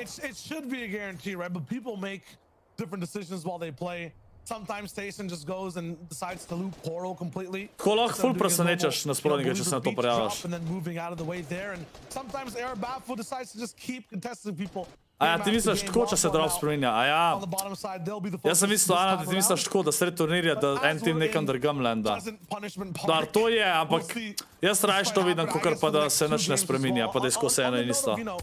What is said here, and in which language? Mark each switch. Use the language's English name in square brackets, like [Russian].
[English] It should be a guarantee, right? But people make different decisions while they play. Sometimes TaySon just goes and decides to loop Qual-al completely. [Slovenian] Ko lahko ful presenečaš nasprotnika, če se na to prijavaš. [English] And then moving out of the way there, and sometimes Baffle decides to just keep contesting people. [Slovenian] A ja, ti misliš tako, če se drop spreminja, a ja. Jaz sem mislil, Ana, da ti misliš tako, da sred turnirja, da en tim nekam drugam lenda. Dar, to je, ampak jaz rajš to vidim, kakor pa da se nič ne spreminja, pa da je skozi eno in isto.